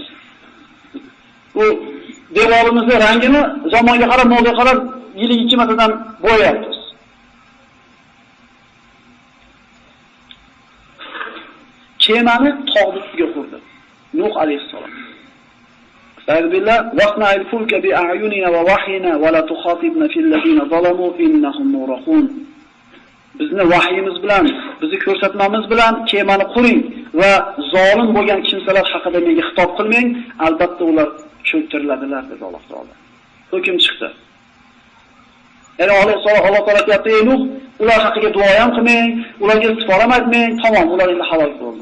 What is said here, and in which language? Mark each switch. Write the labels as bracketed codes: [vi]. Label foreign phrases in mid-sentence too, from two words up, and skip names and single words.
[uz] Bu devorimizni rangini zamonga qarab, mo'lga qarab, yiliga 2 martadan bo'yayapmiz. Kemani tog' ustiga qurdi. [ar] Nuh alayhisalom. أستغفر الله واصنع الفلك بأعيننا ووحينا ولا تخاطبني في الذين ظلموا إنهم مغرقون. [uz] Bizni vahiyimiz bilan, bizni ko'rsatmamiz bilan kemani quring va zolim bo'lgan kimsalar haqida menga xitob qilmang, albatta ular cho'ktiriladilar dedi Alloh taolo. Hukm chiqdi. Ya'ni Alloh taolo aytayapti, ey Nuh, ular haqiga duo ham qilmang, ularga istig'for ham aytmang, tamom, ular endi halok bo'ldi.